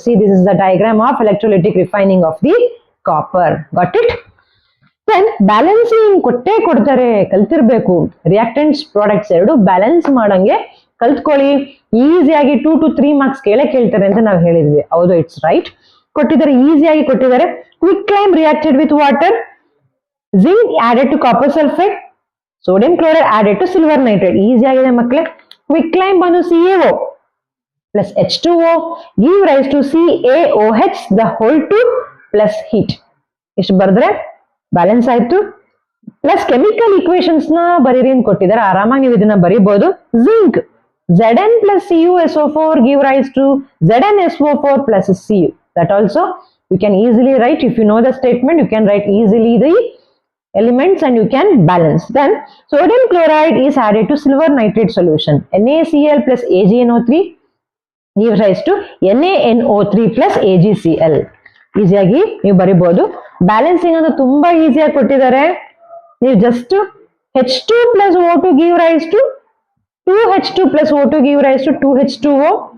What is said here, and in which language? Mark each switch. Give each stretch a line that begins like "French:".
English: See, this is the diagram of electrolytic refining of the copper. Got it?
Kannada: Then balancing ಕೊಟ್ಟೇ ಕೊಡ್ತಾರೆ, ಕಲ್ತಿರ್ಬೇಕು. Reactants products ಎರಡು balance ಮಾಡಂಗೆ ಕಲ್ತ್ಕೊಳ್ಳಿ. ಈಸಿಯಾಗಿ 2 to 3 marks ಕೇಳ್ತಾರೆ ಅಂತ ನಾವು ಹೇಳಿದ್ವಿ. ಹೌದು,
English: It's right.
Kannada: ಕೊಟ್ಟಿದ್ದಾರೆ, ಈಸಿಯಾಗಿ ಕೊಟ್ಟಿದ್ದಾರೆ.
English: Quicklime reacted with water, zinc added to copper sulfate, sodium chloride added to silver nitrate.
Kannada: Easy ಆಗಿದೆ ಮಕ್ಕಳೇ.
English: Quicklime ಬಂದು CaO plus H2O give rise to CaOH the whole 2 plus heat.
Kannada: ಇಷ್ಟು ಬರೆದ್ರೆ balance ಆಯ್ತು. Plus chemical equations ನ ಬರೀರಿ ಅಂತ ಕೊಟ್ಟಿದ್ದಾರೆ, ಆರಾಮಾಗಿ ನೀವು ಇದನ್ನ ಬರೀಬಹುದು.
English: Zinc Zn plus CuSO4 give rise to ZnSO4 plus Cu. That also you can easily write. If you know the statement, you can write easily the elements and you can balance. Then sodium chloride is added to silver nitrate solution. NaCl plus AgNO3 gives rise to NaNO3 plus AgCl.
Kannada: ಈಸಿಯಾಗಿ ನೀವು ಬರಿಬಹುದು. Balancing ಅಂತ ತುಂಬಾ ಈಸಿಯಾಗಿ ಕೊಟ್ಟಿದ್ದಾರೆ.
English: ನೀವು just H2 plus O2 give rise to 2H2 plus O2 give rise to 2H2O.